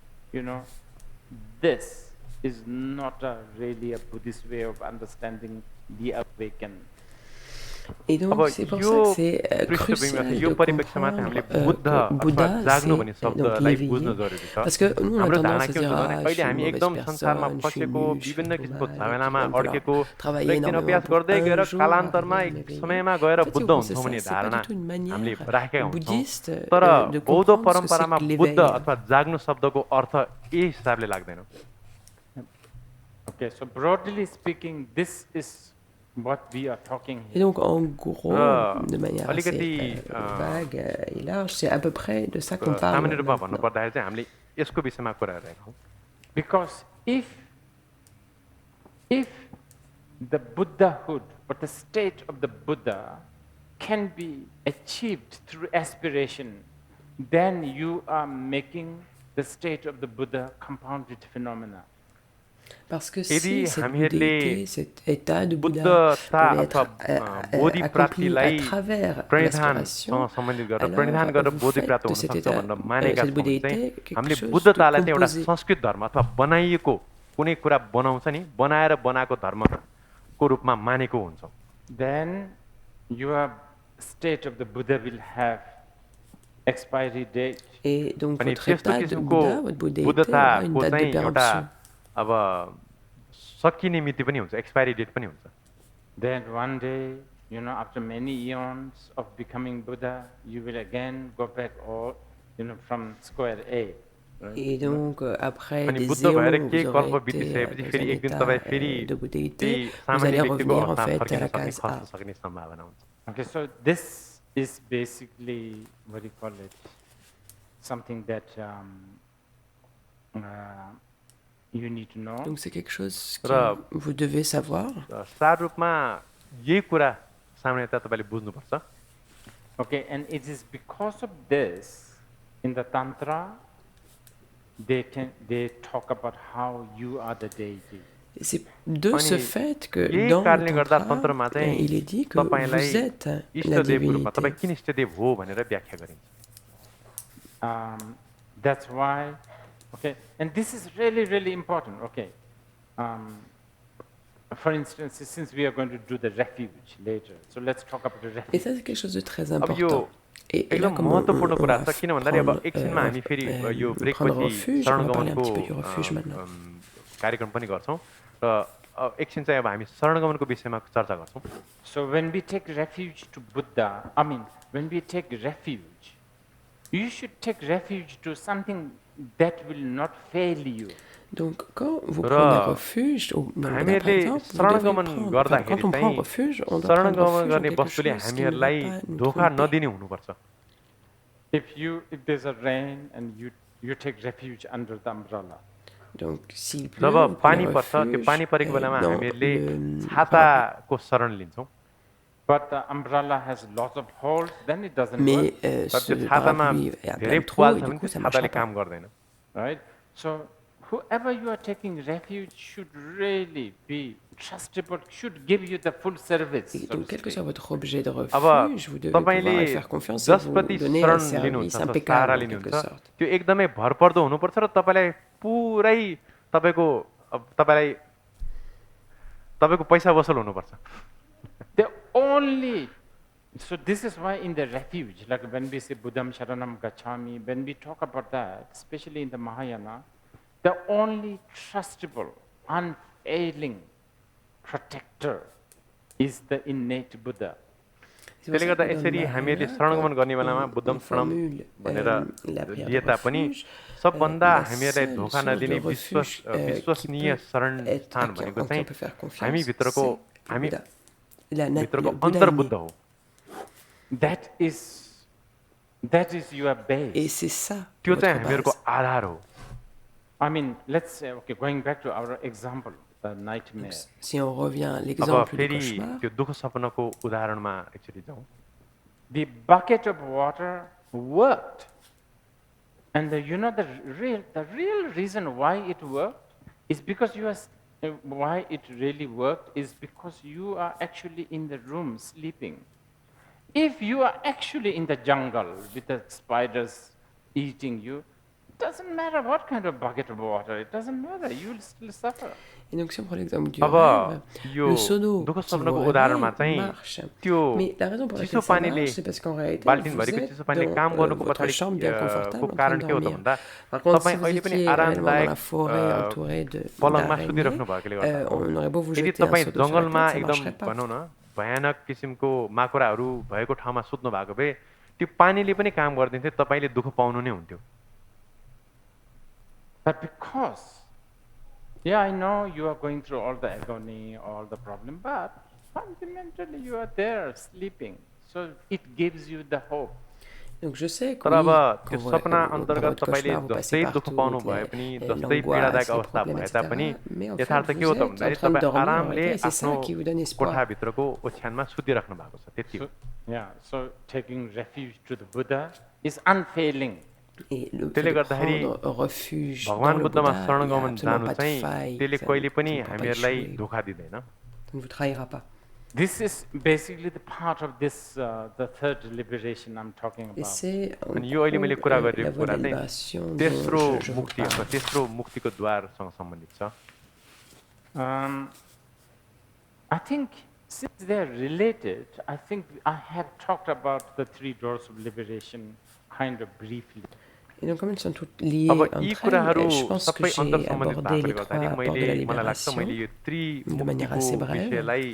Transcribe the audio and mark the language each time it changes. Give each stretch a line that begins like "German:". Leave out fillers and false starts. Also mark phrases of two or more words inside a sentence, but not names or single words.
English: This is not really a Buddhist way of understanding the awakened.
French: Et donc
Nepali: अब
French: c'est pour ça
Nepali: यो
French: que c'est
Nepali: पृष्ठभूमिमा
French: crucial
Nepali: यो
French: de
Nepali: परिप्रेक्ष्यमा चाहिँ
French: comprendre
Nepali: हामीले बुद्ध
French: que
Nepali: अथवा
French: Bouddha,
Nepali: जाग्नु भन्ने
French: c'est donc
Nepali: शब्दलाई बुझ्न
French: l'éveillé.
Nepali: जरुरी छ।
French: Parce que nous, on a
Nepali: हाम्रो
French: tendance
Nepali: धारणा
French: à
Nepali: के
French: dire,
Nepali: हुन्छ भने
French: ah, je
Nepali: अहिले
French: suis une
Nepali: हामी
French: mauvaise
Nepali: एकदम संसारमा
French: personne, je suis
Nepali: फसेको
French: nul, je suis
Nepali: विभिन्न
French: tout
Nepali: किसिमको
French: mal, et
Nepali: झमेलामा
French: qu'il va me
Nepali: अड्केको
French: falloir travailler
Nepali: एकदिन
French: énormément
Nepali: अभ्यास
French: pour
Nepali: गर्दै
French: un
Nepali: गएर
French: jour
Nepali: कालान्तरमा
French: arriver à
Nepali: एक
French: m'éveiller.
Nepali: समयमा गएर
French: En fait, si
Nepali: बुद्ध
French: vous pensez
Nepali: हुन्छौँ
French: ça,
Nepali: भन्ने
French: c'est pas
Nepali: धारणा
French: du tout une manière
Nepali: हामीले राखेका हुन्छौँ।
French: bouddhiste
Nepali: तर
French: de
Nepali: बौद्ध
French: comprendre ce que c'est
Nepali: परम्परामा
French: que
Nepali: बुद्ध
French: l'éveil.
Nepali: अथवा जाग्नु शब्दको अर्थ यही हिसाबले लाग्दैन।
English: Okay, so broadly speaking, this is what we are talking
French: Et
English: here.
French: donc, en gros, de manière assez vague et large, c'est à peu près de ça qu'on parle
Nepali: सामान्य रूपमा
French: maintenant.
Nepali: भन्नुपर्दाखेरि चाहिँ हामीले यसको विषयमा कुरा गरेका हौँ।
English: Because if the Buddhahood or the state of the Buddha can be achieved through aspiration, then you are making the state of the Buddha compounded phenomena.
French: Parce que si cette bouddhéité, cet état de Bouddha peut être accompli à travers l'aspiration, alors vous faites de cet état, cette bouddhéité quelque chose de composé.
Nepali: संस्कृत धर्म अथवा बनाइएको कुनै कुरा बनाउँछ नि, बनाएर बनाएको धर्मको रूपमा मानेको हुन्छ।
English: Then your state of the Buddha will have expiry date.
French: Et donc votre état de Bouddha, votre bouddhéité aura une date de péremption.
Nepali: अब सकिने मिति पनि हुन्छ,
English: expiry date
Nepali: पनि हुन्छ।
English: Then one day, after many eons of becoming Buddha, you will again go back all, from square A. Right?
French: Et donc après des éons, vous aurez été dans un état de bouddhéité, vous allez revenir en fait à la case A.
English: Okay, so this is basically, what do you call it, something that you need to know.
French: Donc c'est quelque chose que vous devez savoir.
Nepali: सार रूपमा यही कुरा सामान्यतः तपाईले बुझ्नुपर्छ।
English: Okay, and it is because of this in the Tantra they talk about how you are the deity.
French: Et c'est de ce fait que dans le Tantra, il est dit que vous êtes la divinité.
Nepali: तपाईं किन इष्टदेव हो भनेर व्याख्या गरिन्छ।
English: That's why, okay, and this is really, really important, okay. For instance, since we are going to do the refuge later, so let's talk about the refuge.
French: Et ça, c'est quelque chose de très important. Et là,
Nepali: एकदम महत्त्वपूर्ण कुरा छ किन भन्दाखेरि अब एकछिनमा हामी फेरि यो ब्रेकपछि शरणगमनको कार्यक्रम पनि गर्छौं र एकछिन चाहिँ अब हामी शरणगमनको विषयमा चर्चा गर्छौं।
English: So when we take refuge to Buddha, when we take refuge, you should take refuge to something that will not fail you.
French: Donc, quand vous prenez refuge, ou dans le Bouddha, par exemple, vous devez prendre, enfin, quand on prend refuge, on doit prendre refuge en quelque chose qui ne va pas nous tromper.
English: If there's a rain and you take refuge under the umbrella.
French: Donc, s'il pleut, vous prenez refuge dans le
English: But the umbrella has lots of holes, then it doesn't
French: mais
English: work.
French: ce parapluie a plein de trous et du coup, ça ne marchera pas.
English: Right? So, whoever you are taking refuge should really be trustable, should give you the full service.
French: Et donc, quel que soit votre objet de refuge, vous devez pouvoir lui faire confiance et vous donner un service impeccable, en quelque sorte.
Nepali: त्यो एकदमै भरपर्दो हुनुपर्छ र तपाईलाई पुरै तपाईको पैसा वसुल हुनुपर्छ.
English: So this is why in the refuge, like when we say
Pali: Buddham Sharanam Gacchami,
English: when we talk about that, especially in the Mahayana, the only trustable, unfailing protector is the innate Buddha.
Nepali: त्यसले गर्दा यसरी हामीले शरणगमन गर्ने बेलामा
Pali: बुद्धम शरणम
Nepali: भनेर लिए तापनि सबभन्दा हामीलाई धोका नदिने विश्वसनीय शरण स्थान भनेको चाहिँ हामी भित्रको अन्तर्बुद्ध हो.
English: That is your base.
French: Et c'est ça.
Nepali: त्यो चाहिँ हामीहरुको आधार हो.
English: I mean, let's say, okay, going back to our example, the nightmare.
French: Si on revient à l'exemple du cauchemar.
Nepali: त्यो दुःख सपनाको उदाहरणमा एकचोटी जाउँ.
English: The bucket of water worked, and the real reason why it worked is because why it really worked is because you are actually in the room sleeping. If you are actually in the jungle with the spiders eating you, it doesn't matter what kind of bucket of water, it doesn't matter, you will still suffer.
French: Et donc, si on prend l'exemple du rêve, le seau d'eau qui vous réveille marche. Mais la raison pour laquelle ça marche, c'est parce qu'en réalité, vous êtes dans votre chambre bien confortable en train de dormir. Par contre, si vous étiez réellement dans la forêt entourée d'araignées, on aurait beau vous jeter un seau d'eau sur la tête, ça ne marcherait pas.
Nepali: भयानक किसिमको माकुराहरू भएको ठाउँमा सुत्नु भएको भए त्यो पानीले पनि काम गर्दिन्थ्यो, तपाईले दुःख पाउनु नै हुन्थ्यो.
English: But because, I know you are going through all the agony, all the problem, but fundamentally you are there sleeping, so it gives you the hope.
French: Donc je sais que
Nepali: त्यो सपना अन्तर्गत तपाईले जस्तै दुःख पाउनु भए पनि जस्तै पीडादायक अवस्था भए तापनि यथार्थ के हो त भन्दाखेरि तपाई आरामले आफ्नो कोठाभित्रको ओछ्यानमा सुतिराख्नु भएको छ, त्यति हो.
English: So taking refuge to the Buddha is unfailing.
Nepali: त्यसले गर्दाखेरि भगवान बुद्धमा शरणगमन जानु चाहिँ त्यसले कहिले पनि हामीहरूलाई धोका दिदैन.
English: This is basically the part of this the third liberation I'm talking about.
Nepali: अनि यो अहिले मैले कुरा गरिरहेको कुरा चाहिँ तेस्रो मुक्ति अथवा तेस्रो मुक्तिको द्वारसँग सम्बन्धित छ.
English: I think since they are related, I think I have talked about the three doors of liberation kind of briefly.
French: Et donc, comme elles sont toutes liées entre elles, je pense que j'ai abordé les trois ports de la libération de manière assez brève.